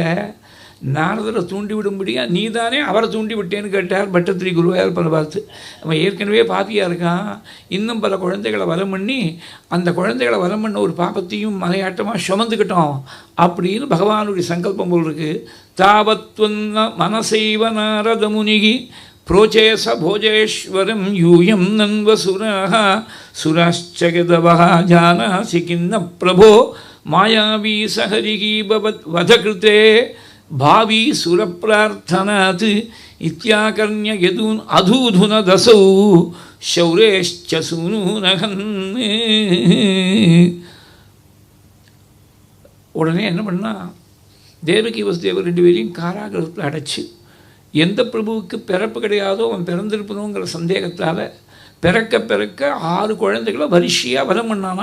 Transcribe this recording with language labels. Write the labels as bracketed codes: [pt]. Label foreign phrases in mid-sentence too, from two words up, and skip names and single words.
[ta] நாரதரை தூண்டி விடும்படியா நீ தானே அவரை தூண்டி விட்டேன்னு கேட்டார் பட்டத்திரி குருவாயூரப்பனை பார்த்து. அவன் ஏற்கனவே பாப்பியாக இருக்கான், இன்னும் பல குழந்தைகளை வரம் பண்ணி அந்த குழந்தைகளை வரம் பண்ண ஒரு பாப்பத்தையும் மலையாட்டமாக சுமந்துக்கிட்டோம் அப்படின்னு பகவானுடைய சங்கல்பம் போல் இருக்குது. [sa] तावत्त्वन् मनसैव नारद मुनिः प्रोचेस भोजेश्वरं यूयं नन्वसुराः सुराश्चगदवः जानासि किन्न प्रभो मायावी सहरिः वधकृते भावी सुरप्रार्थनात् इत्याकर्ण्य यदून् अधूधुन दसौ शौरेश्च सूनूनहन्. [ta] உடனே என்ன பண்ணா, தேவகி வசுதேவர் 2 பேரையும் காராகிரகத்தில் அடைச்சி, எந்த பிரபுவுக்கு பிறப்பு கிடையாதோ அவன் பிறந்திருப்பணுங்கிற சந்தேகத்தால் பிறக்க 6 குழந்தைகளை வரிசையாக வரம் பண்ணானா.